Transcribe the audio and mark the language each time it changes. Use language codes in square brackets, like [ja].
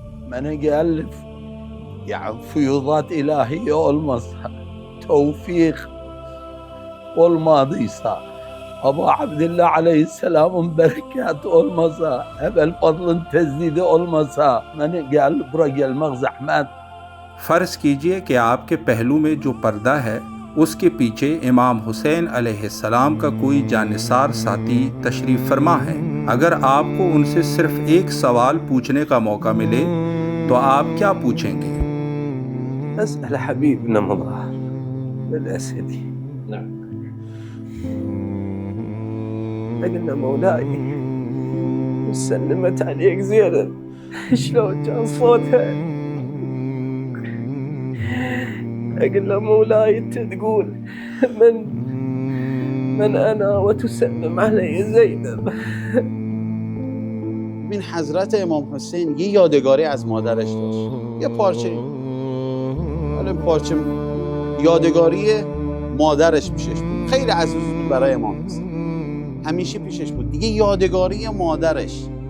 [tr] Bana gelip yani fuyudat ilahiye olmazsa, tevfik olmadıysa, Ebu Abdillah Aleyhisselam'ın berekatı olmasa, Ebel Fadl'ın tezdidi olmasa, bana gelip buraya gelmek zahmet. [hi] फ़र्ज़ कीजिए कि आपके पहलू में जो पर्दा है उसके पीछे इमाम हुसैन अलैहिस्सलाम का कोई जानिसार साथी तशरीफ़ फरमा है। अगर आपको उनसे सिर्फ एक सवाल पूछने का मौका मिले तो आप क्या पूछेंगे? [ar] أسأل حبيبنا مظهر الأسدي. نعم. قلنا مولاي وسلمت عليك زينب شلون كان صوتها. قلنا مولاي انت تقول من انا وتسلم علي زینب. [fa] این حضرت امام حسین یه یادگاری از مادرش داشت، یه پارچه، حالا پارچه یادگاری مادرش پیشش بود، خیلی عزیز بود برای امام حسین، همیشه پیشش بود دیگه، یادگاری مادرش.